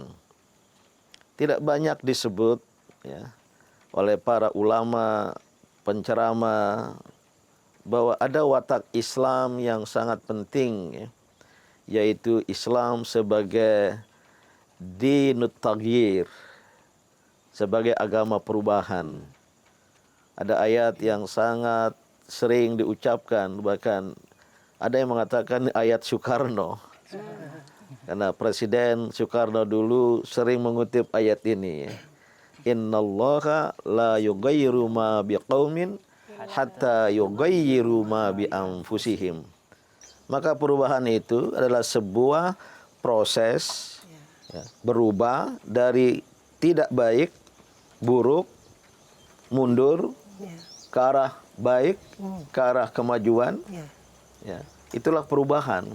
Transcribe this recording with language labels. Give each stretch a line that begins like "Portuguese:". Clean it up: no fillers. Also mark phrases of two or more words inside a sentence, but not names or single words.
Indonesian: Tidak banyak disebut oleh para ulama, penceramah, bahwa ada watak Islam yang sangat penting, yaitu Islam sebagai
Arabic: دين التغيير,
Indonesian: sebagai agama perubahan. Ada ayat yang sangat sering diucapkan, bahkan ada yang mengatakan ayat Soekarno. Karena Presiden Soekarno dulu sering mengutip ayat ini.
Arabic: إن الله لا يغير ما بقوم حتى يغيروا ما بأنفسهم.
Indonesian: Maka perubahan itu adalah sebuah proses berubah dari tidak baik, buruk, mundur ke arah baik, ke arah kemajuan. Itulah perubahan.